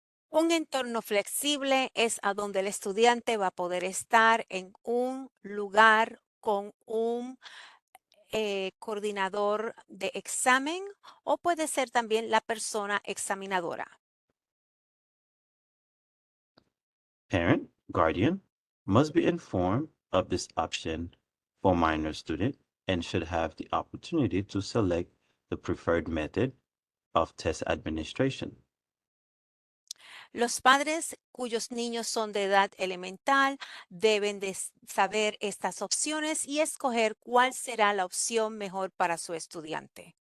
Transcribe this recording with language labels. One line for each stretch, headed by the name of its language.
Spanish: Un entorno flexible es a donde el estudiante va a poder estar en un lugar con un coordinador de examen o puede ser también la persona examinadora.
English: Parent, guardian must be informed of this option for minor student and should have the opportunity to select the preferred method of test administration.
Spanish: Los padres cuyos niños son de edad elemental deben de saber estas opciones y escoger cuál será la opción mejor para su estudiante.